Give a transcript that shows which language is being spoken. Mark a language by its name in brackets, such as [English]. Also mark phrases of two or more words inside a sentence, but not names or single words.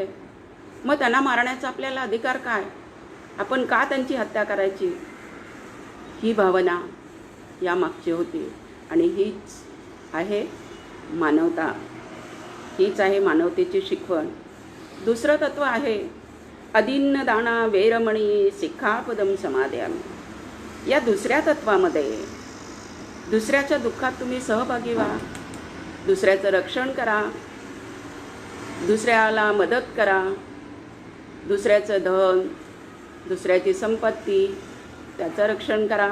[Marathi] मग त्यांना मारण्याचा आपल्याला अधिकार काय? आपण का त्यांची हत्या करायची? ही भावना यामागची होती आणि हीच आहे मानवता, हीच आहे मानवतेची शिकवण. दुसरं तत्व आहे [Pali] अदिन्न दाना वेरमणी सिक्खापदम समादयामि. [Marathi] या दुसऱ्या तत्वामध्ये दुसऱ्याच्या दुःखात तुम्ही सहभागी व्हा, दुसऱ्याचं रक्षण करा, दुसऱ्याला मदत करा, दुसऱ्याचं धन, दुसऱ्याची संपत्ती त्याचं रक्षण करा.